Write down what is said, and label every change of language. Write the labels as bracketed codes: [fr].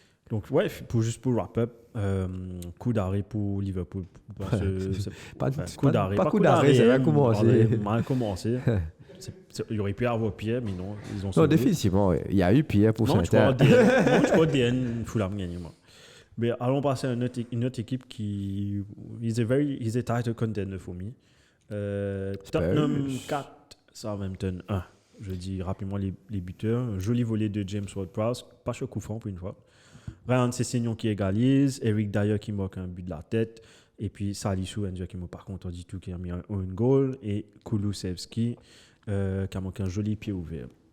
[fr] Donc, ouais, juste pour wrap-up, coup d'arrêt pour Liverpool. Pas coup d'arrêt, ça va commencer. Mal commencé. Il aurait pu avoir pire, mais non, ils ont sauvé. Non, définitivement, il y a eu pire pour ça. Je crois que DN Fulham gagne. Mais allons passer à une autre équipe qui. [en] Is a title contender for me. [fr] Tottenham 4, Southampton 1. Je dis rapidement les buteurs. Joli volet de James Ward-Prowse, pas chaud coup franc pour une fois. Ryan Sessegnon qui égalise, Eric Dyer qui marque un but de la tête, et puis Salisu Enja qui m'a par contre du tout qui a mis un goal, et Kulusevski qui a marqué un joli pied ouvert.